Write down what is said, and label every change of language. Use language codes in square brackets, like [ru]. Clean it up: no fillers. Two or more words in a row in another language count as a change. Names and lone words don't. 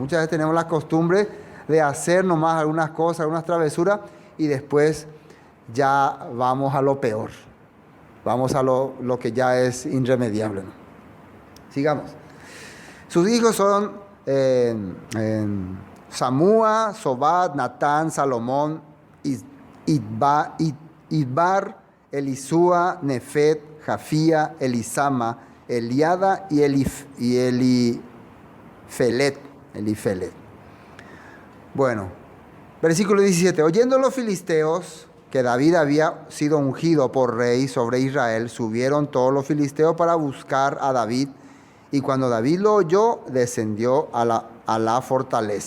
[es] Muchas veces tenemos la costumbre de hacer nomás algunas cosas, algunas travesuras, y después ya vamos a lo peor. Vamos a lo que ya es irremediable, ¿no? Sigamos. Sus hijos son Samúa, Sobad, Natán, Salomón, Idbar, Elisúa, Nefet, Jafía, Elisama, Eliada y Elifelet. Bueno, versículo 17. Oyendo los filisteos que David había sido ungido por rey sobre Israel, subieron todos los filisteos para buscar a David. Y cuando David lo oyó, descendió a la fortaleza.